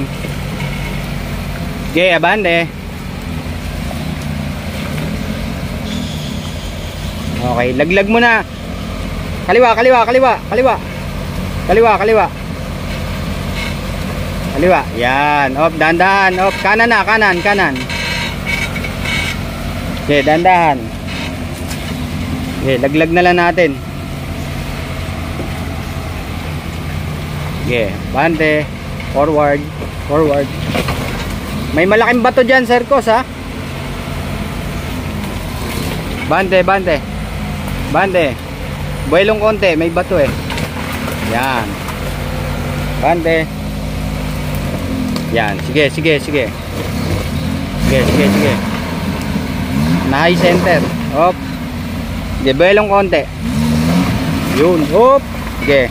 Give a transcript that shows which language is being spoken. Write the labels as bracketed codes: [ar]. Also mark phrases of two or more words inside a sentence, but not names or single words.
[tl] Sige, bande. Okay, laglag mo na. Kaliwa, kaliwa, kaliwa, kaliwa. Kaliwa, kaliwa. Kaliwa. Yan. Op, dandahan. Op, kanan na, kanan, kanan. Okay, dandahan. Okay, laglag na lang natin. Okay, bante. [en] Forward, forward. [tl] May malaking bato dyan, Sir Cos, ha? Bante, bante. Bante. Buelong konti, may bato eh. Yan. Bante. Yan, sige, sige, sige. Sige, sige, sige. Na high center. Op. Sige, buelong konti. Yun, op. Sige.